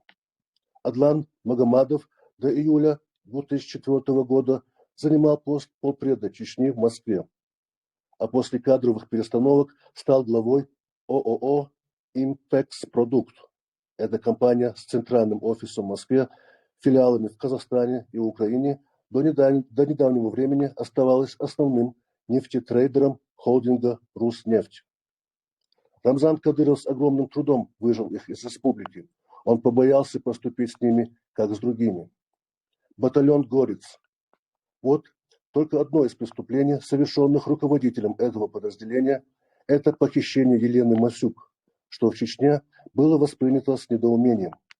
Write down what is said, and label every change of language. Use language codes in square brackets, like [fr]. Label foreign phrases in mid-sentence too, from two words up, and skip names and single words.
[ru] Адлан Магомадов до июля 2004 года занимал пост полпреда Чечни в Москве, а после кадровых перестановок стал главой ООО «Импекс-Продукт». Это компания с центральным офисом в Москве, филиалами в Казахстане и Украине, до недавнего времени оставалась основным нефтетрейдером холдинга «Руснефть». Рамзан Кадыров с огромным трудом выжил их из республики. Он побоялся поступить с ними, как с другими. Батальон «Горец». Вот только одно из преступлений, совершенных руководителем этого подразделения, это похищение Елены Масюк, что в Чечне было воспринято с недоумением.